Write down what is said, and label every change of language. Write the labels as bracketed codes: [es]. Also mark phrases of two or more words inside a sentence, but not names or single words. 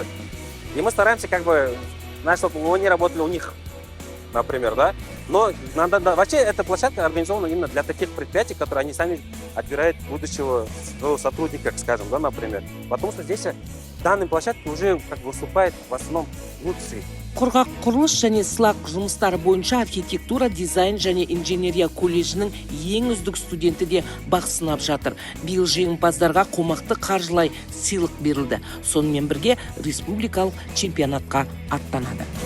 [ru] И мы стараемся, чтобы они работали у них, например, да. Но вообще эта площадка организована именно для таких предприятий, которые они сами отбирают будущего сотрудника, скажем, да, например. Потому что здесь данная площадка уже выступает в основном лучшие. [kk] Құрғақ құрылыс және сылақ жұмыстары бойынша архитектура, дизайн және инженерия колледжінің ең үздік студенті де бақ сынап жатыр. Биыл жеңімпаздарға қомақты қаржылай сыйлық берілді. Сонымен бірге республикалық чемпионатқа аттанады.